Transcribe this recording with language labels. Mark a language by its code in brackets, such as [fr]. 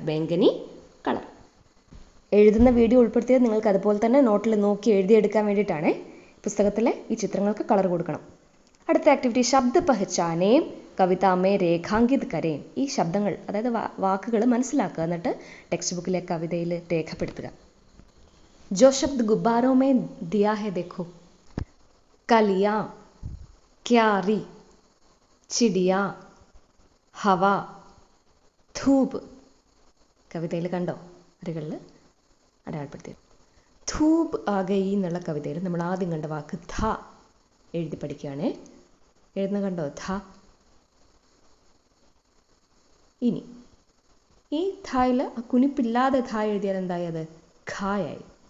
[ml] ബേങ്കനി colour. എഴുതുന്ന video ഉൾപ്പെടുത്തിയത് നിങ്ങൾക്ക് അതുപോലെ തന്നെ നോട്ടിൽ നോക്കി എഴുതിയെടുക്കാൻ വേണ്ടിയിട്ടാണ്. പുസ്തകത്തിലെ ഈ ചിത്രങ്ങൾക്ക് കളർ കൊടുക്കണം. അടുത്ത ആക്ടിവിറ്റി [hi] ശബ്ദ പഹചാനേം കവിതാമേ രേഖാങ്കിത് കരേം. [ml] ഈ ശബ്ദങ്ങൾ, അതായത് വാക്കുകൾ മനസ്സിലാക്കുക, എന്നിട്ട് ടെക്സ്റ്റ് ബുക്കിലെ കവിതയിൽ രേഖപ്പെടുത്തുക. [hi] जो शब्द गुब्बारों में दिया है देखो. कलियाँ, क्यारी, चिड़िया, हवा, धूप. [ml] കവിതയിൽ കണ്ടോ? വരികളിൽ അടയാളപ്പെടുത്തി. ധൂപ് ആ ഗൈ എന്നുള്ള കവിതയിൽ നമ്മൾ ആദ്യം കണ്ട വാക്ക് ധ എഴുതി പഠിക്കുകയാണ്. എഴുതുന്ന കണ്ടോ? ധ. ഇനി ഈ ധായിൽ ആ കുനിപ്പില്ലാതെ ധ എഴുതിയാൽ എന്തായത്? ഖായായി.